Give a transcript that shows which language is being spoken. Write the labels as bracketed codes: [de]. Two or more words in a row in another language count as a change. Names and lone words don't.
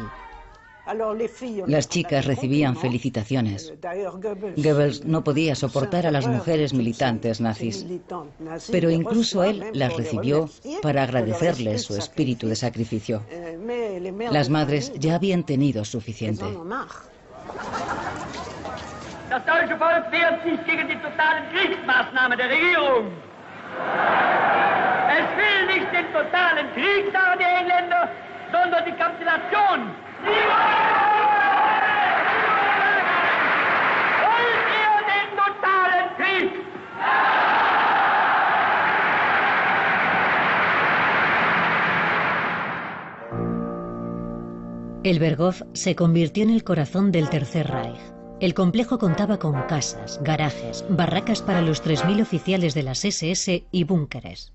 [es] Las chicas recibían felicitaciones. Goebbels no podía soportar a las mujeres militantes nazis, pero incluso él las recibió para agradecerles su espíritu de sacrificio. Las madres ya habían tenido suficiente. [de] Das deutsche Volk wehrt sich gegen die totalen Kriegsmaßnahmen der Regierung. Es will nicht den totalen Krieg, sagen die Engländer, sondern die Kapitulation. Wollt ihr den totalen Krieg? [es] El Berghof se convirtió en el corazón del Tercer Reich. El complejo contaba con casas, garajes, barracas para los 3.000 oficiales de las SS y búnkeres.